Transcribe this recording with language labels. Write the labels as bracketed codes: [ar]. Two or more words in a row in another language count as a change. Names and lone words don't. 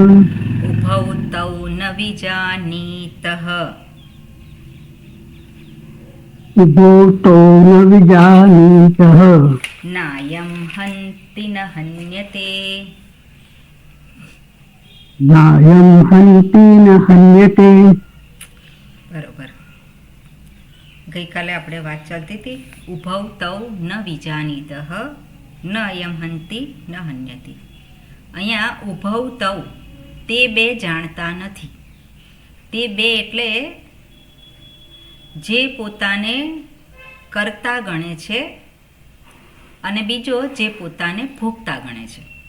[sa] उभौ तौ न विजानीतः उभौ तौ न विजानीतः नायं हन्ति न हन्यते नायं हन्ति न हन्यते। [gu] બરોબર. ગઈકાલે આપણે વાત ચાલતી હતી [sa] ઉભૌ તૌ ન વિજાનીતઃ ન અયમ હંતિ ન હન્યતિ. [gu] અહીંયા [sa] ઉભૌ તૌ [gu] તે બે જાણતા નથી. તે બે એટલે જે પોતાને કરતા ગણે છે અને બીજો જે પોતાને ભોગતા ગણે છે.